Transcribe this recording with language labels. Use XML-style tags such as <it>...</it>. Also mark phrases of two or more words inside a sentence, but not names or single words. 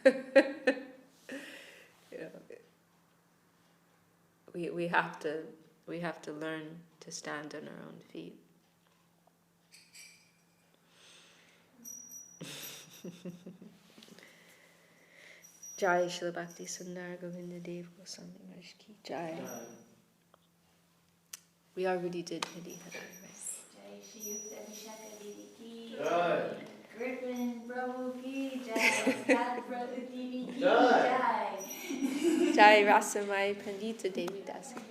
<en>We have to learn to stand on our own feet.</en> <hi>जय श्रील भक्ति सुन्दर गोविन्द देव गोस्वामी महाराज की जय.</hi> <en>We already did Hadi Hadi, right?</en> <hi>जय श्रीयुक्ता विशाखा दीदी की जय. ग्रिफिन प्रभु की जय। कैट प्रभु दीदी की जय. जय रसमयी पण्डिता देवीदासी की</hi>